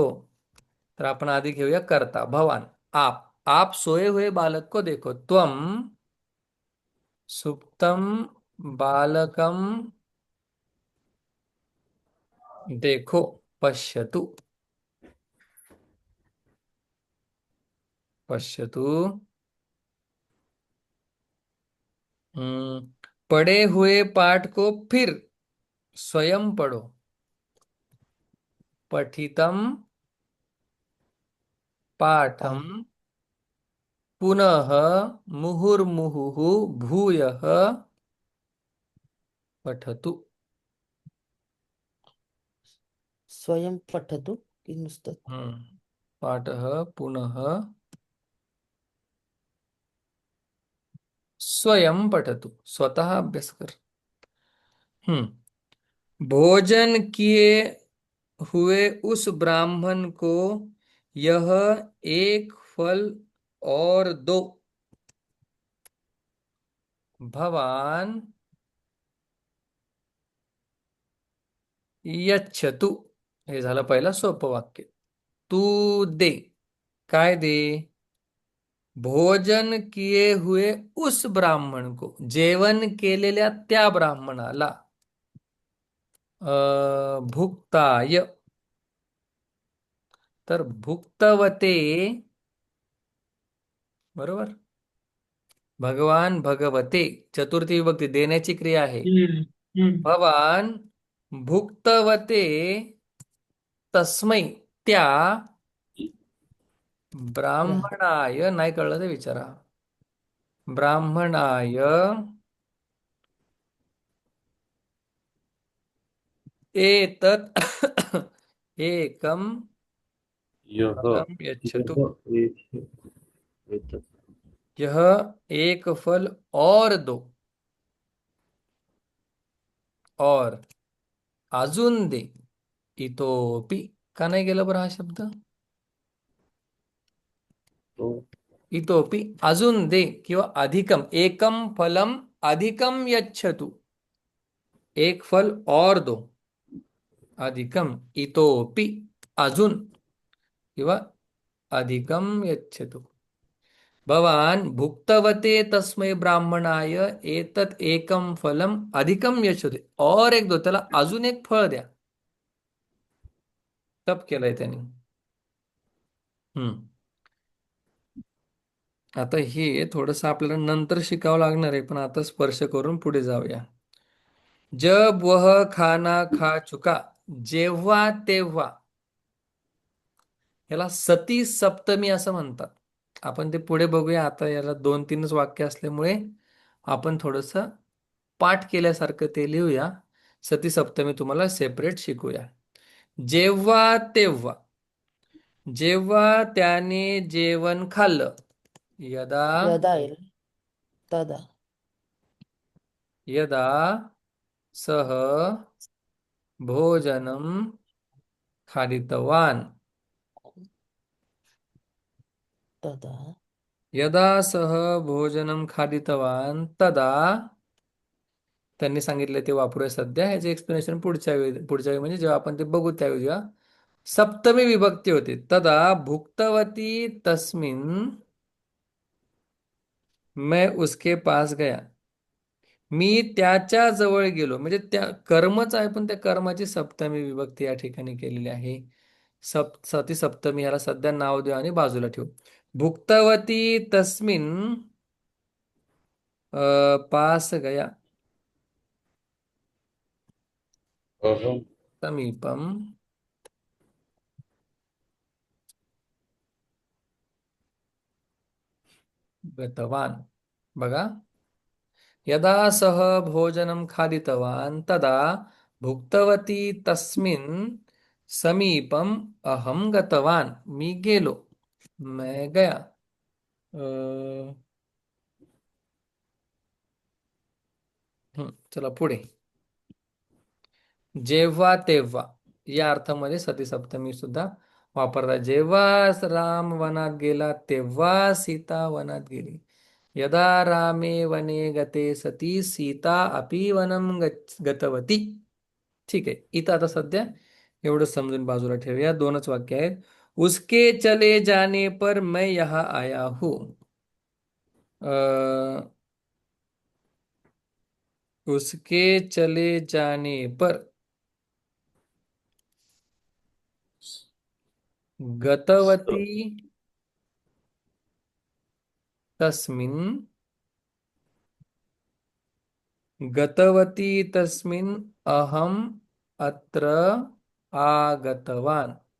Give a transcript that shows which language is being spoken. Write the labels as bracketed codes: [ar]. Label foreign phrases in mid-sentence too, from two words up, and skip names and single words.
[mr] तर आपण आधी घेऊया करता. [hi] भवान. आप सोए हुए बालक को देखो. [sa] त्वम सुप्तम बालकम देखो. पश्यतु. पश्यतु. [hi] पढ़े हुए पाठ को फिर स्वयं पढ़ो. [sa] पठितम पाठम पुनः मुहुर्मुहुः भूयः पठतु. स्वयं पठतु [mr] की नुसतं [sa] पाठः पुनः स्वयं पठतु. [mr] स्वतः अभ्यास कर. [hi] भोजन किए हुए उस ब्राह्मण को यह एक फल और दो. [sa] भवान यच्छतु. [mr] हे झालं पहिलं सोपं वाक्य. तू दे. काय दे? [hi] भोजन किए हुए उस ब्राह्मण को. [mr] जेवण केलेल्या त्या ब्राह्मणाला. [sa] भुक्ताय. तर भुक्तवते. बरोबर. भगवान भगवते. [mr] चतुर्थी विभक्ती देण्याची क्रिया आहे. हम्म. हम्म. [sa] भवान भुक्तवते तस्मै [mr] त्या ब्राह्मणाय नाही कळलं तर विचारा. [sa] ब्राह्मणाय एतत् एकम [hi] यह [sa] फलम यच्छतु. [hi] यह एक एतत् यह एक फल और दो. [mr] और अजून दे. इतोपि का नाही गेलं बरं हा शब्द. तो इतोपि अजून दे किंवा अधिकम. [sa] एकम फलम अधिकम यच्छतु. [hi] एक फल और दो. [sa] अधिकम इतोपि [mr] अजून किंवा [sa] अधिकम यच्छतु. भवान भुक्तवते तस्मै ब्राह्मणाय एतत् एकम फलम अधिकम यच्छतु. [hi] और एक दो, [mr] त्याला अजून एक फळ द्या. तप केलंय त्यांनी. हम्म. आता हे थोडस आपल्याला नंतर शिकावं लागणार आहे, पण आता स्पर्श करून पुढे जाऊया. [hi] जब वह खाना खा चुका. [mr] जेव्हा तेव्हा. याला सती सप्तमी असं म्हणतात. आपण ते पुढे बघूया. आता याला 2-3च वाक्य असल्यामुळे आपण थोडस पाठ केल्यासारखं ते लिहूया. सती सप्तमी तुम्हाला सेपरेट शिकूया. जेव्हा तेव्हा. जेव्हा त्याने जेवण खाल्लं. [sa] यदा यदा येईल तदा. यदा सह भोजनम खादितवान. तदा यदा सह भोजनम खादितवान तदा. [mr] त्यांनी सांगितले ते वापरूया सध्या. ह्याचे एक्सप्लेनेशन पुढच्या वेळी म्हणजे जेव्हा आपण ते बघू त्यावेळी जेव्हा सप्तमी विभक्ती होते. [sa] तदा भुक्तवती तस्मिन [hi] मैं उसके पास गया. [mr] मी त्याच्या जवळ गेलो. म्हणजे त्या कर्मच आहे, पण त्या कर्माची सप्तमी विभक्ती या ठिकाणी केलेली आहे. सती सप्तमी ह्याला सध्या नाव देऊ आणि बाजूला ठेवू. [sa] भुक्तवती तस्मिन [hi] पास गया. [sa] अहम समीपम गतवान. बघा. यदा सह भोजनं खादितवान् तदा भुक्तवती तस्मिन् समीपम अहम गतवान. [mr] मी गेलो. [hi] मैं गया. [mr] चला पुढे. जेव्हा तेव्हा या अर्थामध्ये सती सप्तमी सुद्धा वापरतात. जेव्हा राम वनात गेला तेव्हा सीता वनात गेली. [sa] यदा रामे वने गते सती सीता अपि वनम गतवती. [mr] ठीक आहे. इथं आता सध्या एवढं समजून बाजूला ठेवूया. 2च वाक्य आहेत. [hi] उसके चले जाने पर मैं यहाँ आया हूँ. उसके चले जाने पर [sa] गतवती तस्मिन् गतवती तस्मिन् अहम अत्र आगतवान.